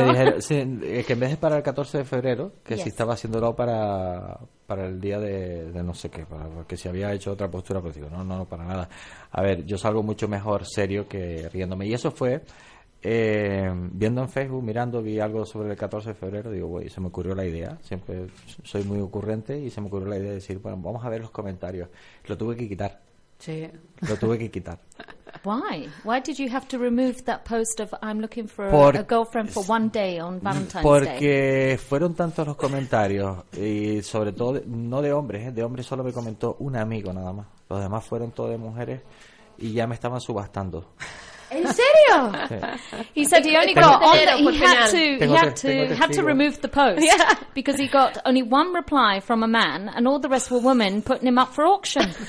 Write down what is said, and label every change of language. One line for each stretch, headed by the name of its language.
Spanish: Me dijeron sí, que en vez de para el 14 de febrero, que yes. Si estaba haciéndolo para el día de no sé qué, porque si había hecho otra postura, pues digo, no, para nada. A ver, yo salgo mucho mejor serio que riéndome. Y eso fue, viendo en Facebook, mirando, vi algo sobre el 14 de febrero, digo, güey, se me ocurrió la idea. Siempre soy muy ocurrente y se me ocurrió la idea de decir, bueno, vamos a ver los comentarios. Lo tuve que quitar. Sí. Lo tuve que quitar.
English: Why did you have to remove that post of I'm looking for a girlfriend for one day on Valentine's Day?
Spanish: Porque fueron tantos los comentarios y sobre todo no de hombres, de hombres solo me comentó un amigo nada más. Los demás fueron todo de mujeres y ya me estaban subastando. ¿En serio? Sí.
English: He said he only got on the, he had to remove the post because he got only one reply from a man and all the rest were women putting him up for auction.